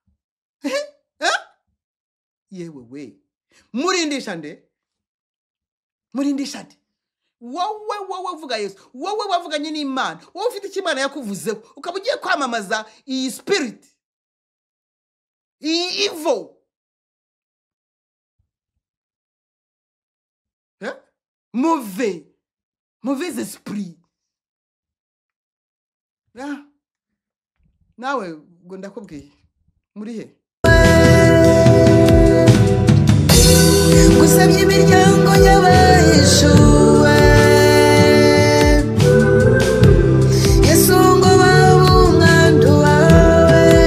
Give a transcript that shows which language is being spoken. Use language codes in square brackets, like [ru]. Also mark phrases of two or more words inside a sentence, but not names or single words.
[rw] Yewe we, murindisha nde? Murindisha nde? Wowe uvuga Yesu, wowe wavuganye n'Imana, wowe ufite icyo Imana yakuvuzeho, ukaba ugiye kwamamaza iyi spirit, iyi evil, [fr] mauvais esprit. [rw] Nawe ngo ndakubwiye muri he? Gusabye imiryango y'abahishuwe, Yesu ngo babe umwandu wawe,